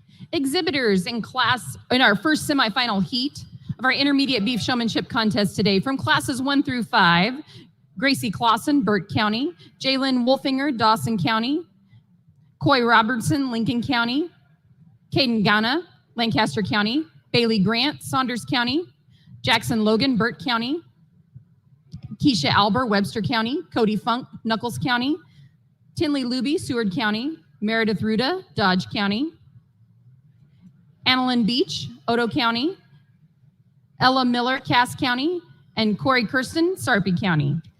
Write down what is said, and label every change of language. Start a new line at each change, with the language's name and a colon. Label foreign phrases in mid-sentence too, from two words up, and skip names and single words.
English: Exhibitors in our first semifinal heat of our intermediate beef showmanship contest today from classes 1 through 5, Gracie Clausen, Burt County, Jalen Wolfinger, Dawson County, Coy Robertson, Lincoln County, Caden Ghana, Lancaster County, Bailey Grant, Saunders County, Jackson Logan, Burt County, Keisha Alber, Webster County, Cody Funk, Nuckolls County, Tinley Luby, Seward County, Meredith Ruda, Dodge County, Annalyn Beach, Odo County, Ella Miller, Cass County, and Corey Kirsten, Sarpy County.